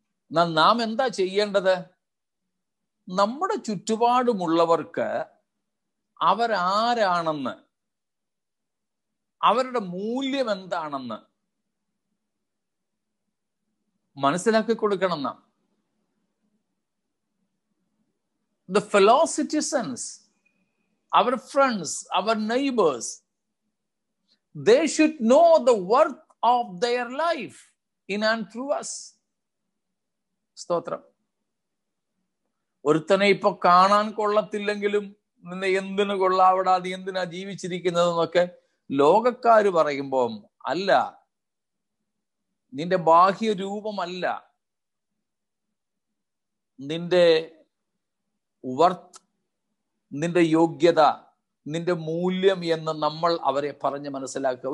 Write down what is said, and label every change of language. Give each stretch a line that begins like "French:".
Malayalam: എന്നാൽ നാം എന്താ ചെയ്യേണ്ടത്? നമ്മുടെ ചുറ്റുപാടുമുള്ളവർക്ക് അവരാരാണെന്ന്, അവരുടെ മൂല്യം എന്താണെന്ന് മനസ്സിലാക്കി കൊടുക്കണം നാം.
English: The fellow citizens, our friends, our neighbors, they should know the worth of their life in and through us.
Malayalam: സ്തോത്രം. ഒരുത്തനെ ഇപ്പൊ കാണാൻ കൊള്ളത്തില്ലെങ്കിലും നിന്നെ എന്തിനു കൊള്ളാവിടാ, നീ എന്തിനാ ജീവിച്ചിരിക്കുന്നതെന്നൊക്കെ ലോകക്കാര് പറയുമ്പോൾ, അല്ല, നിന്റെ ബാഹ്യ രൂപമല്ല നിന്റെ വർത്ത്, നിന്റെ യോഗ്യത, നിന്റെ മൂല്യം എന്ന് നമ്മൾ അവരെ പറഞ്ഞ് മനസ്സിലാക്കുക.